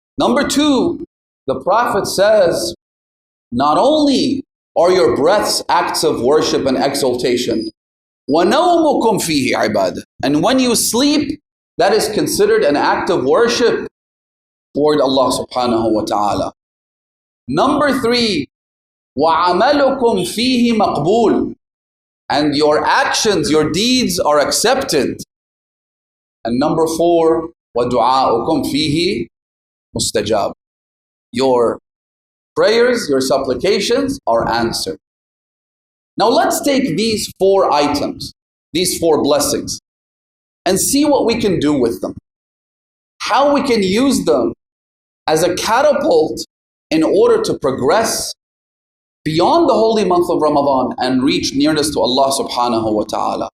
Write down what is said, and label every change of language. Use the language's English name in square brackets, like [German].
[English] Number two, the Prophet says, not only are your breaths acts of worship and exaltation, [Arabic] وَنَوْمُكُمْ فِيهِ عِبَادَةٌ. [English] And when you sleep, that is considered an act of worship toward Allah subhanahu wa ta'ala. Number 3, [Arabic] وَعَمَلُكُمْ فِيهِ مَقْبُولٌ. [English] And your actions, your deeds are accepted. And number 4, [Arabic] وَدُعَاؤُكُمْ فِيهِ مُسْتَجَابٌ. [English] Your prayers, your supplications are answered. Now let's take these 4 items, these 4 blessings, and see what we can do with them. How we can use them as a catapult in order to progress beyond the holy month of Ramadan and reach nearness to Allah subhanahu wa ta'ala.